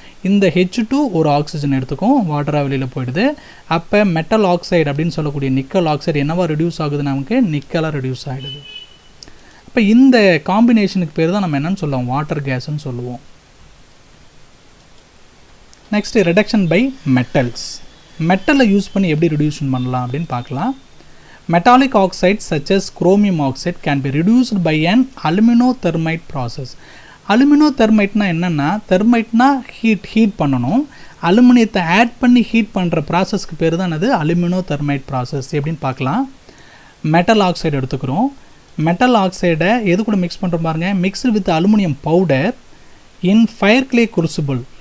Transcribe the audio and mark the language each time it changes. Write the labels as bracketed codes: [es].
[ta] இந்த H2 ஒரு oxygen எடுத்துக்கும், வாட்டராக வெளியில் போயிடுது. அப்போ மெட்டல் ஆக்சைடு அப்படின்னு சொல்லக்கூடிய நிக்கல் ஆக்சைடு என்னவா ரெடியூஸ் ஆகுது, நமக்கு நிக்கலாக ரெடியூஸ் ஆகிடுது. அப்போ இந்த காம்பினேஷனுக்கு பேர் தான் நம்ம என்னன்னு சொல்லுவோம், வாட்டர் கேஸ்ன்னு சொல்லுவோம். [en] Next reduction by metals. [ta] மெட்டலை use பண்ணி எப்படி ரிடியூஷன் பண்ணலாம் அப்படின்னு பார்க்கலாம். [en] Metallic oxides such as chromium oxide can be reduced by an aluminothermite process. [ta] அலுமினோதெர்மைட்னா என்னென்னா, தெர்மைட்னா ஹீட் பண்ணணும், அலுமினியத்தை ஆட் பண்ணி ஹீட் பண்ணுற ப்ராசஸ்க்கு பேர் தான் அது அலுமினோதெர்மைட் ப்ராசஸ். எப்படின்னு பார்க்கலாம். மெட்டல் ஆக்சைடு எடுத்துக்கிறோம். மெட்டல் ஆக்சைடை எது கூட மிக்ஸ் பண்ணுறோம் பாருங்கள், [en] Mixed with aluminium powder in fire clay crucible.